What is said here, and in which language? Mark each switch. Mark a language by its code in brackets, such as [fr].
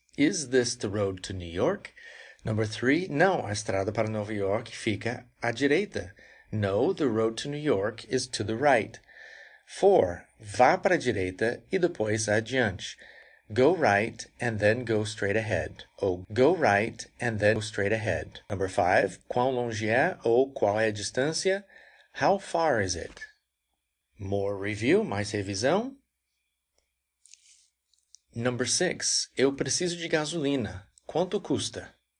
[en] Is this the road to New York? [pt] Number 3, não, a estrada para Nova York fica à direita. [en] No, the road to New York is to the right. [pt] 4, vá para a direita e depois adiante. [en] Go right and then go straight ahead. Ou go right and then go straight ahead. [pt] Number 5, quão longe é ou qual é a distância? [en] How far is it? More review, [pt] mais revisão. Number 6, eu preciso de gasolina. Quanto custa?